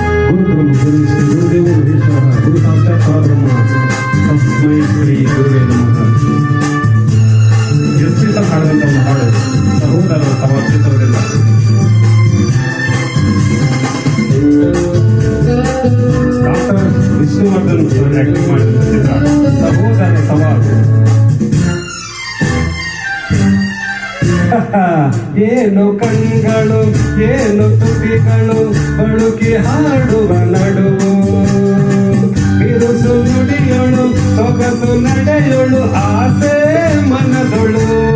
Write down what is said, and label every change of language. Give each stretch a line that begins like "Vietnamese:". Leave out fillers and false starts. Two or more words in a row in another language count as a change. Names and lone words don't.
Sanskrit: ಗುರುಬ್ರಹ್ಮ ಗುರು ವಿಷ್ಣು ಗುರುದೇವೋ ಮಹೇಶ್ವರ ಗುರು ಸಾಕ್ಷಾತ್ ಪರಬ್ರಹ್ಮ ತಸ್ಮೈ ಶ್ರೀ ಗುರುವೇ ನಮಃ.
Kannada: ಎಸ್ಪಿತ ಹಾಡಿದಂಥ ಒಂದು ಹಾಡು ಸಹೋದರರು ತಮ್ಮ ಚಿತ್ರದಿಂದ ಡಾಕ್ಟರ್ ವಿಷ್ಣುವರ್ಧನ್ ಅವರು ಆಕ್ಟಿಂಗ್ ಮಾಡಿದ ಚಿತ್ರ ಸಹೋದರ ಸವಾಲು. ಏನು ಕಣ್ಗಳು ಏನು ತುಟಿಗಳು ಬಳುಕಿ ಹಾಡುವ ನಡುವು, ಬಿರುಸು ನುಡಿಯೊಳು ಸೊಗಸು ನಡೆಯೊಳು ಆಸೆ ಮನದೊಳು.